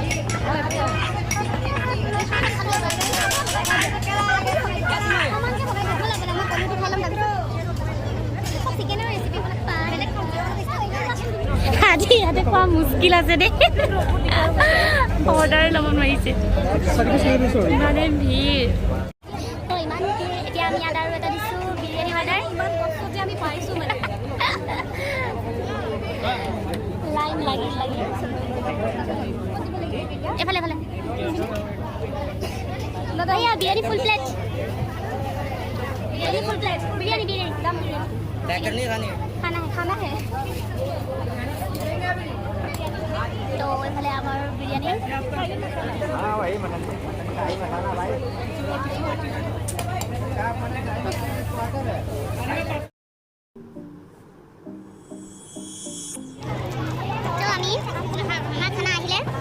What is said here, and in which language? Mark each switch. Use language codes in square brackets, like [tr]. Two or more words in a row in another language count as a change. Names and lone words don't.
[as] আজি ইয়াতে খোৱা মুস্কিল আছে দেই অৰ্ডাৰ ল'ব নোৱাৰিছে ইমানে ভিৰ তো ইমান এতিয়া আমি ইয়াত আৰু এটা দিছোঁ বিৰিয়ানী অৰ্ডাৰ ইমান কষ্ট যে আমি পাইছোঁ মানে লাইন লাগি এফালে [hi] भैया बिरयानी [en] full plate [hi] बिरयानी दम बिरयानी पैक करनी है खानी है खाना है [as] তো এইফালে আমাৰ বিৰিয়ানী তো আমি আমাৰ খানা আহিলে